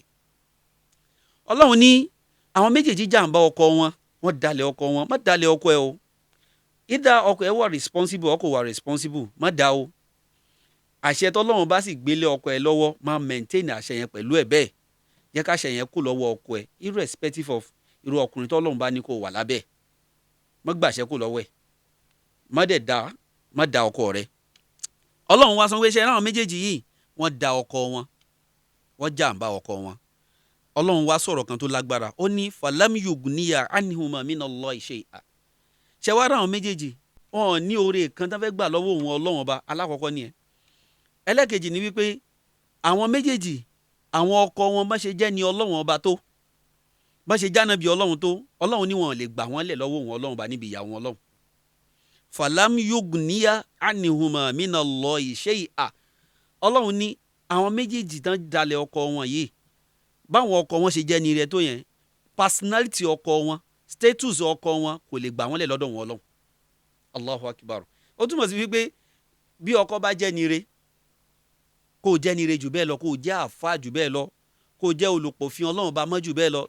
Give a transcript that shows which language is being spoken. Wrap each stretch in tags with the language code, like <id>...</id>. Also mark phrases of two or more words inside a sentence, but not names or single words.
<yo>ọlọ́run ní àwọn méjèèjì jàǹbá ọkọ wọn, wọ́n dalẹ̀ ọkọ wọn. má dalẹ̀ ọkọ ẹ o, ìdá ọkọ ẹ wà responsible ọkọ wà responsible, má da o. àṣẹ tọ́lọ́run bá sì gbélé ọkọ ẹ lọ́wọ́, máa maintain àṣẹ yẹn pẹ̀lú ẹ bẹ́ẹ̀. jẹ́ ká àṣẹ yẹn kú lọ́wọ́ ọkọ ẹ</yo> <en>irrespective of</en> <yo>irú ọkùnrin tọ́lọ́run bá ní kó wà lábẹ́. má gbàṣẹ kú lọ́wọ́ ẹ, má da ọkọ rẹ. ọlọ́run wá sọ pé ṣe àwọn méjèèjì yìí wọ́n da ọkọ wọn, wọ́n jàǹbá ọkọ wọn. ọlọ́run wá sọ̀rọ̀ kan tó lágbára, ó ní</yo> <ar>فلم يغنيا عنهما من الله شيئا.</ar> <yo>ṣe wá rà àwọn méjèèjì wọn ò ní oore kan tó fẹ́ gbà lọ́wọ́ òun ọlọ́run ọba. alákọ̀ọ́kọ́ nìyẹn. ẹlẹ́kejì ni wípé àwọn méjèèjì àwọn ọkọ wọn bá ṣe jẹ́ ni ọlọ́run ọba tó, bá ṣe jáná bí ọlọ́run tó, ọlọ́run ní wọn ò lè gbà wọ́n lẹ̀ lọ́wọ́ òun ọlọ́run ọba níbi ìyàwó ọlọ́run.</yo> <ar>فلم يغنيا عنهما من الله شيئا.</ar> <yo>ọlọ́run ní àwọn méjèèjì tán dalẹ̀ ọkọ wọn yìí, báwọn ọkọ wọn ṣe jẹ́ ni ire tó yẹn, personality ọkọ wọn, status ọkọ wọn kò lè gbà wọ́n lẹ̀ lọ́dọ̀ wọn ọlọ́run.</yo> <ar>الله أكبر.</ar> <yo>ó túmọ̀ sí wípé bí ọkọ bá jẹ́ ni ire, kó jẹ́ ni ire jù bẹ́ẹ̀ lọ, kó jẹ́ àfáà jù bẹ́ẹ̀ lọ, kó jẹ́ olùpòfin ọlọ́run bá mọ́ jù bẹ́ẹ̀ lọ.</yo>